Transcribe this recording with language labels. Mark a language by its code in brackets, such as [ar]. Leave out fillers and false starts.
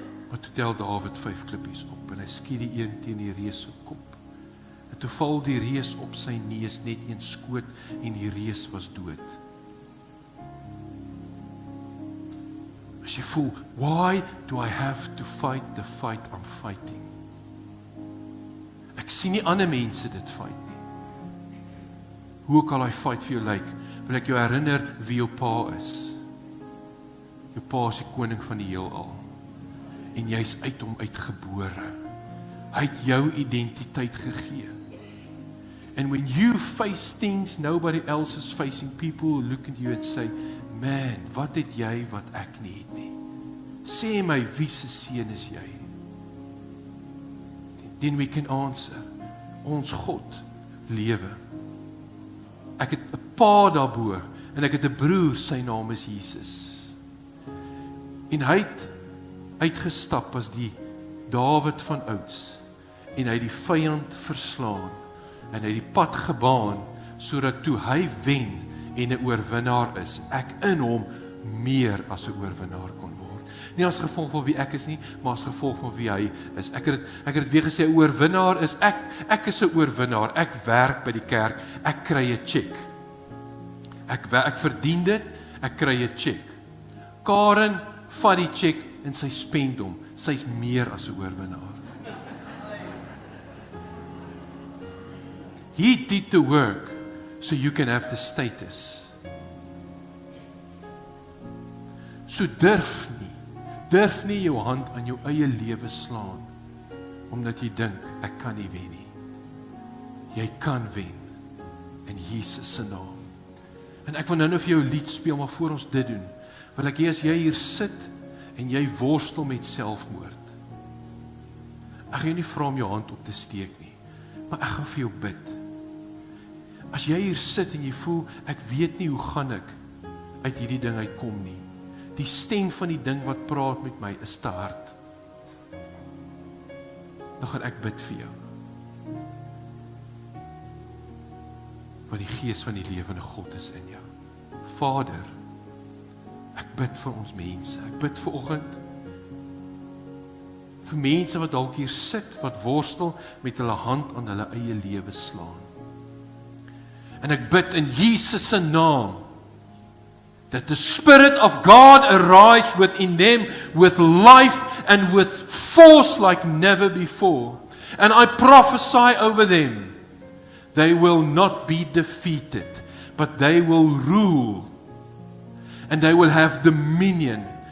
[af] Maar toe tel Dawid 5 klippies op en hy skiet die een teen die reus se kop. En toe val die reus op sy neus net een skoot en die reus was dood. As jy voel, [en] why do I have to fight the fight I'm fighting? [af] Ek sien nie ander mense dit fight nie. Hoe ook al hy fight vir jou lyk, wil ek jou herinner wie jou pa is. Jou pa is die koning van die heelal. En jy's uit hom uitgebore. Hy het jou identiteit gegee. [en] And when you face things nobody else is facing, people will look at you and say, man, [af] wat het jy wat ek nie het nie? Sê my, wie se seun is jy? [en] Then we can answer, [af] ons God lewe. Ek het 'n pa daarbo en ek het 'n broer, sy naam is Jesus. En hy het uitgestap as die Dawid van ouds en hy het die vyand verslaan en hy het die pad gebaan sodat toe hy wen en 'n oorwinnaar is, ek in hom meer as 'n oorwinnaar kon word. Nie as gevolg van wie ek is nie, maar as gevolg van wie hy is. Ek het dit weer gesê, 'n oorwinnaar is ek is 'n oorwinnaar. Ek werk by die kerk, ek kry 'n cheque. Ek verdien dit, ek kry 'n cheque. Karen vat die cheque en sy spend hom. Sy's meer as 'n oorwinnaar. [en] He did the work so you can have the status. [af] So durf nie jou hand aan jou eie lewe slaan omdat jy dink ek kan nie wen nie. Jy kan wen in Jesus se naam. En ek wil nou vir jou 'n lied speel, maar voor ons dit doen, wil ek hê as jy hier sit en jy worstel met selfmoord. Ek gaan jou nie vra om jou hand op te steek nie, maar ek gaan vir jou bid. As jy hier sit en jy voel, ek weet nie hoe gaan ek uit hierdie ding uitkom nie. Die stem van die ding wat praat met my is te hard. Dan gaan ek bid vir jou. Want die gees van die lewende God is in jou. Vader, ek bid vir ons mense. Ek bid vir oggend vir mense wat dalk hier sit, wat worstel met hulle hand aan hulle eie lewe slaan. En ek bid in Jesus se naam [en] that the Spirit of God arise within them with life and with force like never before. And I prophesy over them, they will not be defeated, but they will rule and they will have dominion.